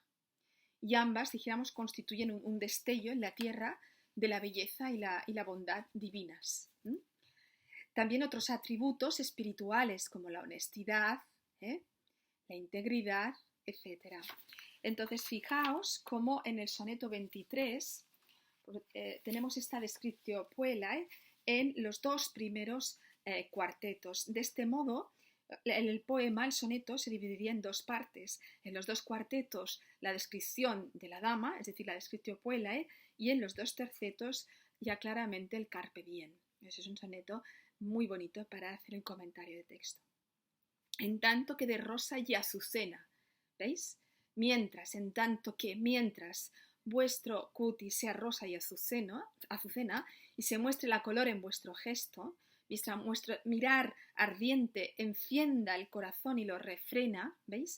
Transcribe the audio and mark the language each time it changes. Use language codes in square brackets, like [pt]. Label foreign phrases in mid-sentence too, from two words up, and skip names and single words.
[es] Y ambas, dijéramos, constituyen un destello en la tierra de la belleza y la bondad divinas. También otros atributos espirituales como la honestidad, la integridad, etc. Entonces, fijaos cómo en el soneto 23 tenemos esta [la] descriptio puellae [es] en los dos primeros cuartetos. De este modo, el poema, el soneto, se dividiría en dos partes. En los dos cuartetos, la descripción de la dama, es decir, la [la] descriptio puellae, [es] y en los dos tercetos, ya claramente el [la] carpe diem. [es] Ese es un soneto muy bonito para hacer el comentario de texto. En tanto que de rosa y azucena, ¿veis? Mientras vuestro cutis sea rosa y azucena y se muestre la color en vuestro gesto, vuestro mirar ardiente encienda el corazón y lo refrena, ¿veis?